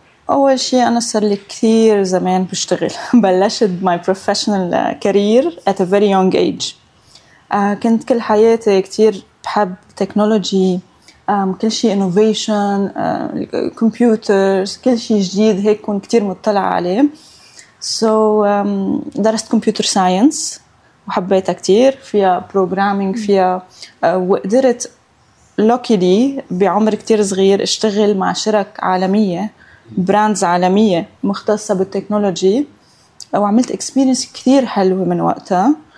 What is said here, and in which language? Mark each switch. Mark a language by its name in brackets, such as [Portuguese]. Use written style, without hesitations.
[Arabic] أول شيء أنا صار لي كثير زمان بشتغل. بلشت [English] my professional career at a very young age. [Arabic] كنت كل حياتي كتير بحب تكنولوجي، كل شيء innovation، computers، كل شيء جديد هيك كنت كتير مطلع عليه. So درست computer science وحبيتها كتير، فيها programming، فيها وقدرت luckily بعمر كتير صغير اشتغل مع شركة عالمية، براندز عالمية مختصة بالتكنولوجي، وعملت experience كتير حلوة من وقتها.